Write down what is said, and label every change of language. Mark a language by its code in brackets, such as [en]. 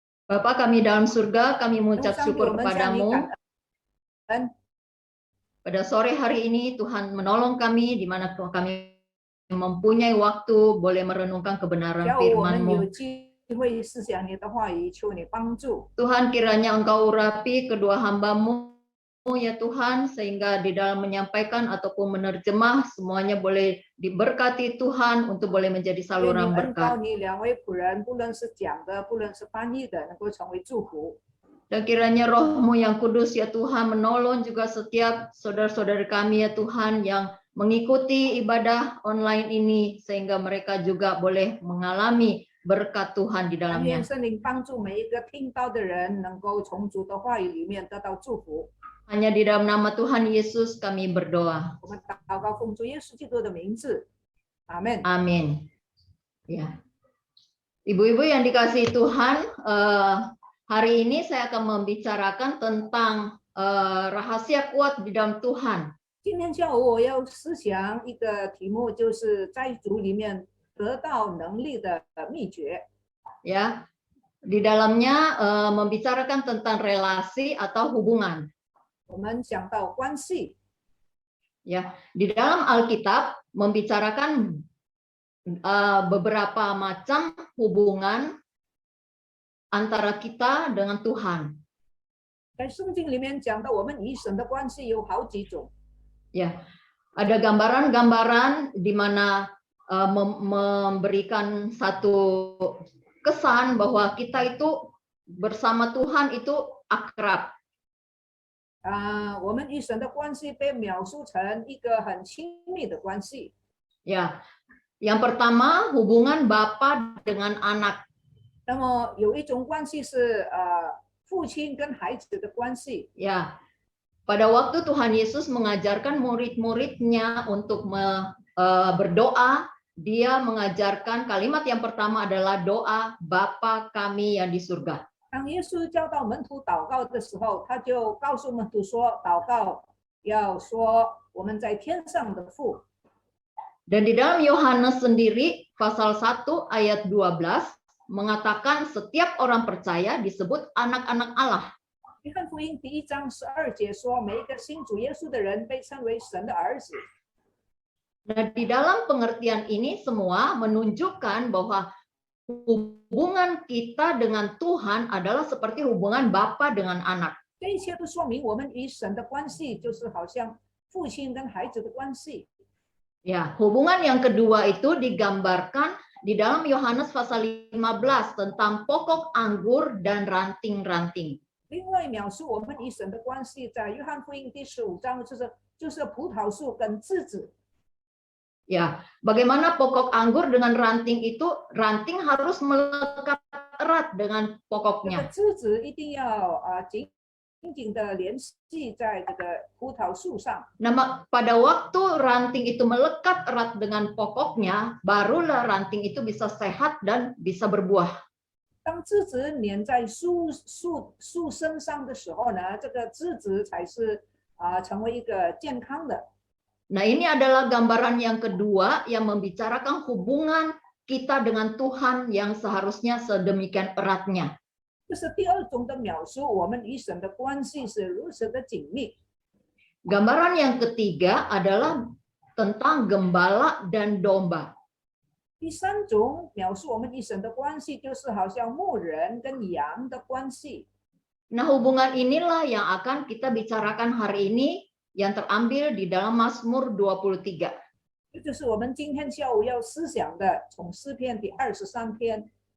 [id] Bapa kami dalam surga, kami [zh] 天父 [id] mengucap [zh] 上帝，我 [id] syukur [zh] 们向你 [id] kepadamu. [zh] 感恩。 [id] Pada sore hari ini Tuhan menolong kami, di mana kami mempunyai waktu boleh merenungkan kebenaran [zh] 只要我们有 [id] firman-Mu. [zh] 机会思想你的话语，求你帮助。 [id] Tuhan kiranya Engkau urapi kedua hamba-Mu ya Tuhan, sehingga di dalam menyampaikan ataupun menerjemah semuanya boleh diberkati Tuhan untuk boleh menjadi [zh] 愿你 [id] saluran [zh] 恩膏 [id] berkat. [zh] 你2位仆人，不论是讲的，不论是翻译的，能够成为祝福。 [id] Dan kiranya Roh-Mu yang kudus ya Tuhan menolong juga setiap saudara-saudari kami ya Tuhan yang mengikuti ibadah online ini, sehingga mereka juga boleh mengalami berkat Tuhan di [zh] 但愿 [id] dalamnya. [zh] 圣灵帮助每一个听到的人，能够从主的话语里面得到祝福。 [id] Hanya di dalam nama Tuhan Yesus kami berdoa. [zh] 我们祷告奉主耶稣基督的名字，阿门。 [id] Amin. Ya. Ibu-ibu yang dikasihi Tuhan, hari ini saya akan membicarakan tentang rahasia kuat di dalam Tuhan. [zh] 今天下午我要思想一个题目，就是在主里面得到能力的秘诀。 [id] Ya, di dalamnya membicarakan tentang relasi atau hubungan. [zh] 我们讲到关系， [id] Ya, di dalam Alkitab membicarakan beberapa macam hubungan antara kita dengan Tuhan. [zh] 在圣经里面讲到，我们与神的关系有好几种。 [id] Ya, ada gambaran-gambaran di mana memberikan satu kesan bahwa kita itu bersama Tuhan itu akrab. [zh] 我们与神的关系被描述成一个很亲密的关系。 [id] Ya, yang pertama hubungan Bapa dengan anak. [zh] 那么有一种关系是父亲跟孩子的关系。 [id] Ya, pada waktu Tuhan Yesus mengajarkan murid-muridnya untuk berdoa, dia mengajarkan kalimat yang pertama adalah doa Bapa kami yang di surga. [zh] 当耶稣教导门徒祷告的时候，他就告诉门徒说，祷告要说我们在天上的父。 [id] Dan di dalam Yohanes sendiri pasal 1 ayat 12 mengatakan setiap orang percaya disebut anak-anak Allah. [zh] 约翰福音第1章12节说，每一个信主耶稣的人被称为神的儿子。 [id] Nah, di dalam pengertian ini semua menunjukkan bahwa hubungan kita dengan Tuhan adalah seperti hubungan Bapa dengan anak. [zh] 这一切都说明我们与神的关系就是好像父亲跟孩子的关系。 [id] Ya, hubungan yang kedua itu digambarkan di dalam Yohanes pasal 15 tentang pokok anggur dan ranting-ranting. [zh] 另外描述我们与神的关系，在约翰福音第15章就是葡萄树跟枝子。 [id] Ya, bagaimana pokok anggur dengan ranting itu, ranting harus melekat erat dengan [zh] 这个 [id] pokoknya. [zh] 枝子一定要紧紧的联系在这个葡萄树上。 [id] Nah, pada waktu ranting itu melekat erat dengan pokoknya, barulah ranting itu bisa sehat dan bisa berbuah. [zh] 当枝子粘在树身上的时候呢，这个枝子才是成为一个健康的。 [id] Nah, ini adalah gambaran yang kedua yang membicarakan hubungan kita dengan Tuhan yang seharusnya sedemikian eratnya. [zh] 这是第二种的描述，我们与神的关系是如此的紧密。 [id] Gambaran yang ketiga adalah tentang gembala dan domba. [zh] 第三种描述我们与神的关系，就是好像牧人跟羊的关系。 [id] Nah, hubungan inilah yang akan kita bicarakan hari ini yang terambil di dalam Mazmur 23. [zh] 这就是我们今天下午要思想的，从诗篇第23篇。